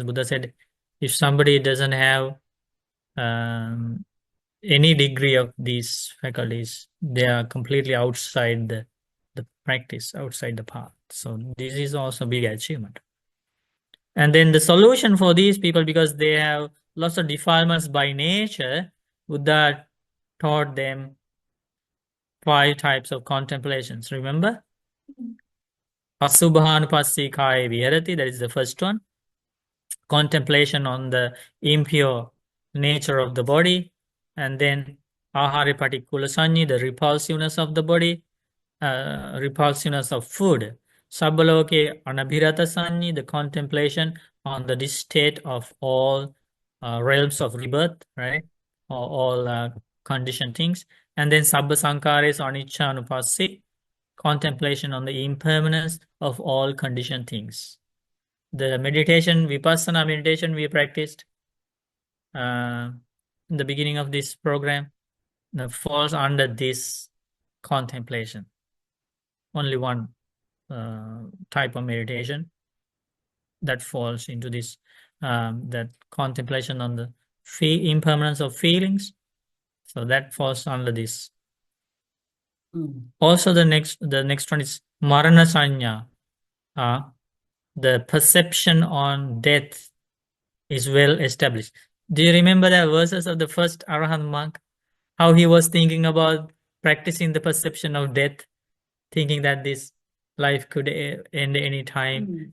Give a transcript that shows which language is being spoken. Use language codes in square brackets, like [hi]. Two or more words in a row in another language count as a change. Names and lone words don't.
[en] Buddha said, if somebody doesn't have any degree of these faculties, they are completely outside the practice, outside the path. So this is also a big achievement. And then the solution for these people, because they have lots of defilements by nature, Buddha taught them 5 types of contemplations. Remember? [pi] Asubhanupassi kaya viharati, [en] that is the first one. Contemplation on the impure nature of the body. And then [pi] ahare patikula sanyi, [en] the repulsiveness of the body, repulsiveness of food. [pi] Sabbaloke anabhirata sanyi, [en] the contemplation on the state of all realms of rebirth, right? Or all conditioned things. [pi] And then sabba sankares anicca anupassi, [en] contemplation on the impermanence of all conditioned things. The meditation, vipassana meditation we practiced in the beginning of this program falls under this contemplation. Only one type of meditation that falls into this, that contemplation on the impermanence of feelings. So that falls under this. Also, the next one is [pi] marana sanya. [en] The perception on death is well established. Do you remember the verses of the first Arahant monk? How he was thinking about practicing the perception of death, thinking that this life could end any time.